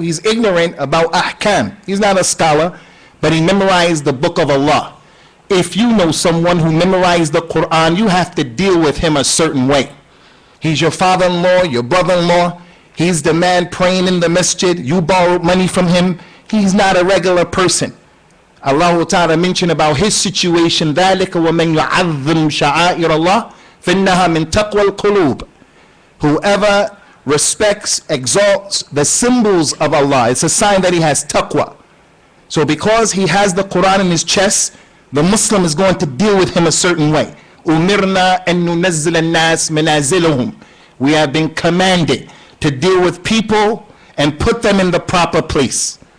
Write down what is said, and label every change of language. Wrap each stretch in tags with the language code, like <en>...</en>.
<en>He's ignorant about ahkam. He's not a scholar, but he memorized the book of Allah. If you know someone who memorized the Qur'an, you have to deal with him a certain way. He's your father-in-law, your brother-in-law. He's the man praying in the masjid. You borrowed money from him. He's not a regular person. Allah Ta'ala mentioned about his situation,</en> <ar>ذَلِكَ وَمَنْ يُعَظِّمْ شَعَائِرَ اللَّهِ فَإِنَّهَا مِنْ تَقْوَى الْقُلُوبِ.</ar> <en>Whoever respects, exalts the symbols of Allah, it's a sign that he has taqwa. So because he has the Quran in his chest, the Muslim is going to deal with him a certain way.</en> <ar>Umirna an nunazzil an-nas manaziluhum.</ar> <en>We have been commanded to deal with people and put them in the proper place.</en>